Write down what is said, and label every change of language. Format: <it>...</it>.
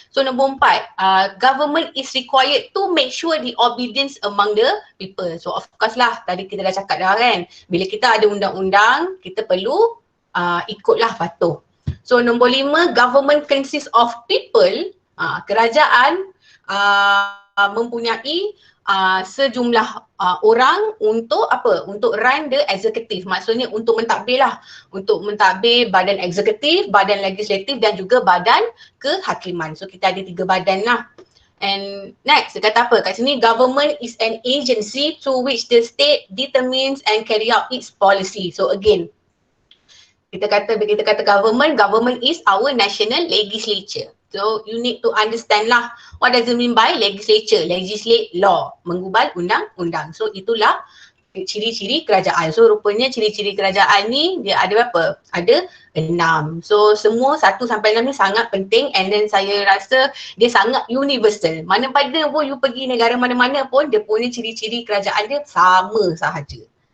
<en>So</en> <ms>nombor 4,</ms> <en>government is required to make sure the obedience among the people.</en> <ms>So of course lah, tadi kita dah cakap dah kan, bila kita ada undang-undang, kita perlu ikutlah, patuh.</ms> <en>So</en> <ms>nombor 5,</ms> <en>government consists of people.</en> <ms>Kerajaan mempunyai sejumlah orang untuk apa? Untuk</ms> <en>run the executive.</en> <ms>Maksudnya untuk mentadbir lah. Untuk mentadbir badan eksekutif, badan legislatif dan juga badan kehakiman. So kita ada 3 badan lah.</ms> <en>And next,</en> <ms>dia kata apa? Kat sini,</ms> <en>government is an agency through which the state determines and carry out its policy. So again,</en> <ms>kita kata</ms> <en>government is our national legislature. So you need to understand lah, what does it mean by legislature? Legislate law,</en> <ms>menggubal undang-undang. So itulah ciri-ciri kerajaan. So rupanya ciri-ciri kerajaan ni dia ada berapa? Ada 6. So semua 1 sampai 6 ni sangat penting,</ms> <en>and then</en> <ms>saya rasa dia sangat universal. Mana pada pun you pergi negara mana-mana pun, dia punya ciri-ciri kerajaan dia sama sahaja.</ms>